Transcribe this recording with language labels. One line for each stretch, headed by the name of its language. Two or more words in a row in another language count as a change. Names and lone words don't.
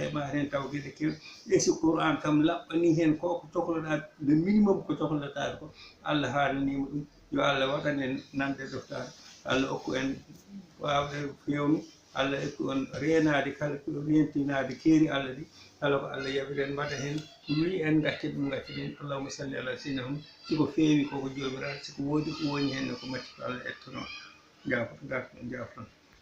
Fula: heɓa hen taw gueɗe kew esi Qur'an kam laɓɓani hen koko cohloɗa le minimum ko cohlata ko Allah haalanima ɗum yo Allah waɗan en nande doftade Allah hokku en wawde fewnu Allah hokku on renade kala ko rentinade keeri Allah ɗi kala ko Allah yaɓiren mbaɗa hen wi en gacce ɗum gacceten
Arabic: اللهم صل على سيدنا محمد
Fula: siko feewi koko jomiraɗo siko woodi ko woni hen ko matti ko Allah ettono jafo jafon